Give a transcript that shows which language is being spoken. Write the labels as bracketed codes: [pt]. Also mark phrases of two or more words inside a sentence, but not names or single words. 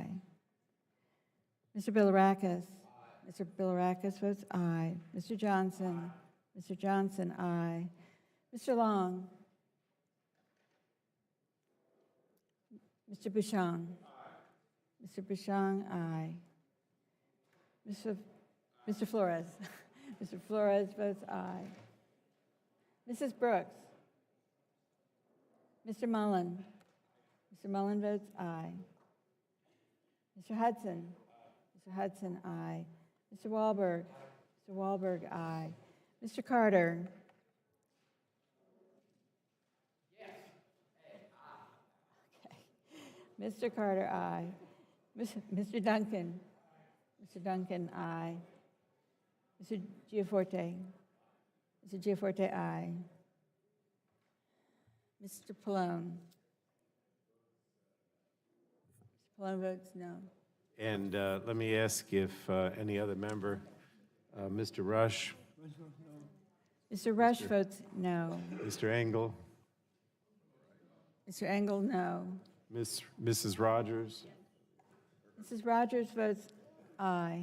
[en] Mr. Bilirakis. Mr. Bilirakis votes aye. Mr. Johnson. Mr. Johnson, aye. Mr. Long. Mr. Bouchon. Mr. Bouchon, aye. Mr. Flores. Mr. Flores votes aye. Mrs. Brooks. Mr. Mullen. Mr. Mullen votes aye. Mr. Hudson. Mr. Hudson, aye. Mr. Wahlberg. Mr. Wahlberg, aye. Mr. Carter. Mr. Carter, aye. Mr. Duncan. Mr. Duncan, aye. Mr. Giaforte. Mr. Giaforte, aye. Mr. Pallone. Mr. Pallone votes no. And let me ask if any other member, Mr. Rush, Mr. Rush votes no. Mr. Engel, Mr. Engel, no. Mrs. Rogers, Mrs. Rogers votes aye.